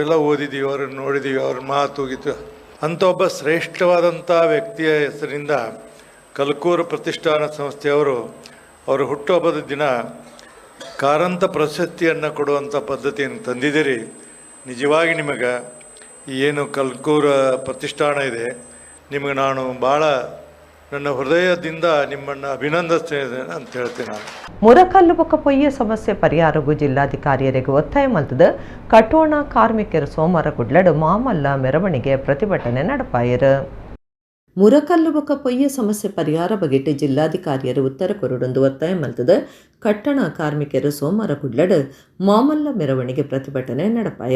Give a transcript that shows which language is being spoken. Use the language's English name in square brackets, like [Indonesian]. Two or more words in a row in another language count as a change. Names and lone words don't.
[Kannada] ಎಲ್ಲ ಓದಿದ್ದೀವಿ, ಅವ್ರನ್ನ ನೋಡಿದ್ದೀವಿ, ಅವ್ರ ಮಾತು ಗೀತು. ಅಂಥ ಒಬ್ಬ ಶ್ರೇಷ್ಠವಾದಂಥ ವ್ಯಕ್ತಿಯ ಹೆಸರಿಂದ ಕಲ್ಕೂರು ಪ್ರತಿಷ್ಠಾನ ಸಂಸ್ಥೆಯವರು ಅವರ ಹುಟ್ಟುಹಬ್ಬದ ದಿನ ಕಾರಂತ ಪ್ರಶಸ್ತಿಯನ್ನು ಕೊಡುವಂಥ ಪದ್ಧತಿಯನ್ನು ತಂದಿದ್ದೀರಿ. ನಿಜವಾಗಿ ನಿಮಗೆ ಏನು ಕಲ್ಕೂರು ಪ್ರತಿಷ್ಠಾನ ಇದೆ, ನಿಮಗೆ ನಾನು ಭಾಳ ನನ್ನ ಹೃದಯದಿಂದ ನಿಮ್ಮನ್ನು ಅಭಿನಂದಿಸ್ತೇನೆ ಅಂತ ಹೇಳ್ತೇನೆ. ನಾನು [Tulu] ಮುರಕಲ್ಲು ಬೊಕ್ಕ ಪೊಯ್ಯ ಸಮಸ್ಯೆ ಪರಿಹಾರಗೂ ಜಿಲ್ಲಾಧಿಕಾರಿಯರಿಗೆ ಒತ್ತಾಯ ಮಲ್ತದ ಕಟೋಣ ಕಾರ್ಮಿಕರು ಸೋಮವಾರ ಕುಡ್ಲಡ್ ಮಾಮಲ್ಲ ಮೆರವಣಿಗೆ ಪ್ರತಿಭಟನೆ ನಡಪಾಯರು. ಮುರಕಲ್ಲು ಬೊಕ್ಕ ಪೊಯ್ಯ ಸಮಸ್ಯೆ ಪರಿಹಾರ ಬಗೆಟ್ ಜಿಲ್ಲಾಧಿಕಾರಿಯರು ಉತ್ತರ ಕೊರಡೊಂದು ಒತ್ತಾಯ ಮಲ್ತದ ಕಟ್ಟಣ ಕಾರ್ಮಿಕರು ಸೋಮವಾರ ಕುಡ್ಲಡ್ ಮಾಮಲ್ಲ ಮೆರವಣಿಗೆ ಪ್ರತಿಭಟನೆ ನಡಪಾಯರ.